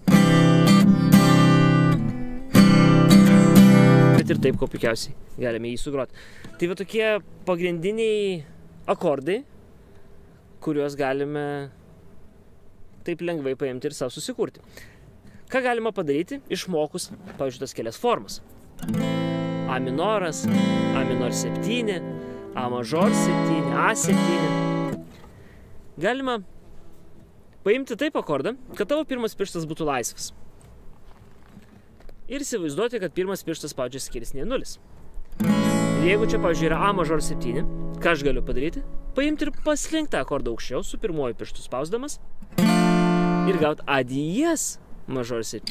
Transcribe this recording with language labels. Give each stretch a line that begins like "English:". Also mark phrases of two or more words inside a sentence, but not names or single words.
Lithuanian: Bet ir taip, ko puikiausiai galime jį sugroti. Tai va tokie pagrindiniai akordai, kuriuos galime taip lengvai paimti ir savo susikurti. Ką galima padaryti, išmokus, pavyzdžiui, tas kelias formas. A minoras,
English: A minor 7,
Lithuanian: A mažor 7, A7. Galima paimti taip akordą, kad tavo pirmas pirštas būtų laisvas. Ir įsivaizduoti, kad pirmas pirštas spaudžia skirsnyje 0. Ir jeigu čia, pavyzdžiui, yra A mažor 7, ką aš galiu padaryti? Paimti ir paslinkti akordą aukščiau su pirmuoju pirštu spausdamas ir gauti A diez mažor 7.